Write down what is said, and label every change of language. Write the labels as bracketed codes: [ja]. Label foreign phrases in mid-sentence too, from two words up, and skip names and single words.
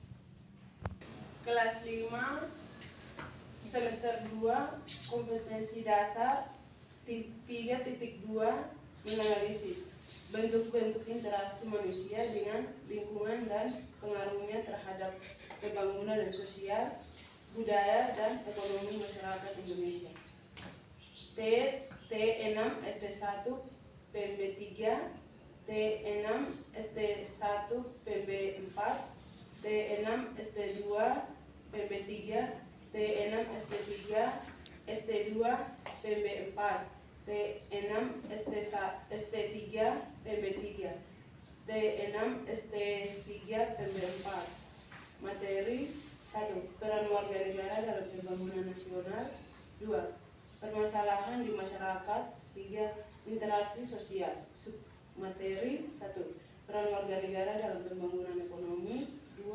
[id] Kelas 5 semester 2 kompetensi dasar 3.2 menganalisis bentuk-bentuk interaksi manusia dengan lingkungan dan pengaruhnya terhadap pembangunan sosial, budaya, dan ekonomi masyarakat Indonesia. T6 ST1 PMB3, T6 ST1 PMB4, T6 ST2 PMB3, T6 ST3 ST2 PMB4, T6 ST3 PMB3, T6 ST3 PMB4. Materi 1. Peran warga negara dalam pembangunan nasional. 2. Permasalahan di masyarakat. 3. Interaksi sosial. Materi 1. Peran warga negara dalam pembangunan ekonomi. 2.